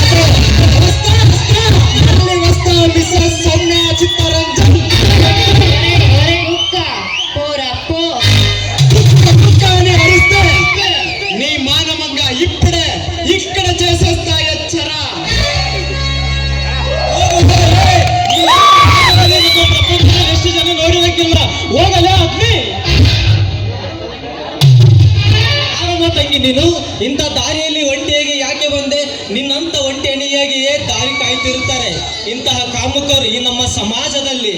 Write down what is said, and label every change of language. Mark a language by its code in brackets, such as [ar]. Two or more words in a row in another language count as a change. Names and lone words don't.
[te] వస్తా మిస్సెస్ సౌమ్య చింతరంజన్. నీ మానవంగా ఇప్పుడే ఇక్కడ చేసేస్తా ఎచ్చర. [kn] ಎಷ್ಟು ಜನ ನೋಡಿರಕ್ಕಿಲ್ಲ, ಹೋಗಲ್ಲ ಅಗ್ನಿ. ಆರಮ್ಮ ತಂಗಿ, ನೀನು ಇಂಥ ದಾರಿಯಲ್ಲಿ ಒಂಟಿಯಾಗಿ ಯಾಕೆ ಬಂದೆ? ನಿನ್ನಂತ ಒಂಟಿ ಅಣಿಯಾಗಿಯೇ ದಾರಿ ಕಾಯ್ತಿರುತ್ತಾರೆ ಇಂತಹ ಕಾಮುಕರು ಈ ನಮ್ಮ ಸಮಾಜದಲ್ಲಿ.